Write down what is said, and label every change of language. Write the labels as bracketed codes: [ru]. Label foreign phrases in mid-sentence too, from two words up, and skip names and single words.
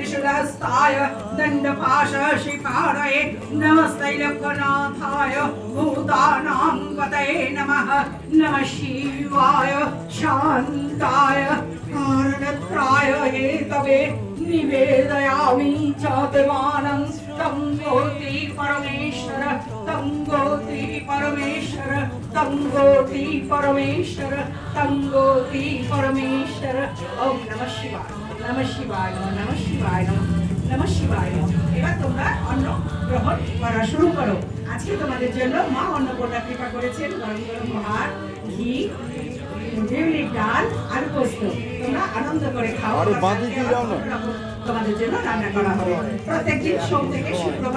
[sa] शुलहस्ताय दण्डपाशशिपाणये नमस्ते लोकनाथाय भूतानां पतये नमः नमः शिवाय शान्ताय कारणत्राय हेतवे निवेदयामि च देवानं तं गोति परमेश्वर तं गोति परमेश्वर तं गोति परमेश्वर तं गोति परमेश्वर। ओम नमः शिवाय नमः शिवाय नमः शिवाय नमः शिवाय। [bn] এবার তোমরা অন্ন গ্রহণ করা শুরু করো। আজকে তোমাদের জন্য মা অন্নপূর্ণা কৃপা করেছেন গরম গরম ভাত, ঘি, বিউলির ডাল আর পোস্ত। তোমরা আনন্দ করে খাও। তোমাদের জন্য রান্না করা হবে প্রত্যেকদিন সোম থেকে শুক্রবার।